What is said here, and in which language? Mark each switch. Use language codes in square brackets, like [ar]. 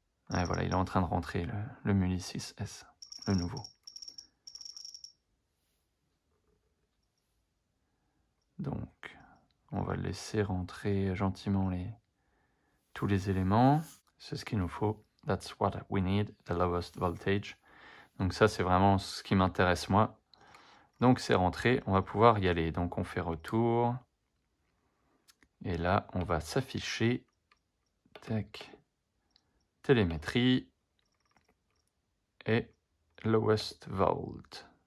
[fr] Ouais, voilà, il est en train de rentrer le Muli 6S, le nouveau. Donc, on va laisser rentrer gentiment tous les éléments. C'est ce qu'il nous faut. [en] That's what we need, the lowest voltage. [fr] Donc ça, c'est vraiment ce qui m'intéresse moi. Donc c'est rentré, on va pouvoir y aller. Donc on fait retour. Et là, on va s'afficher. Tac. Télémétrie. Et lowest volt.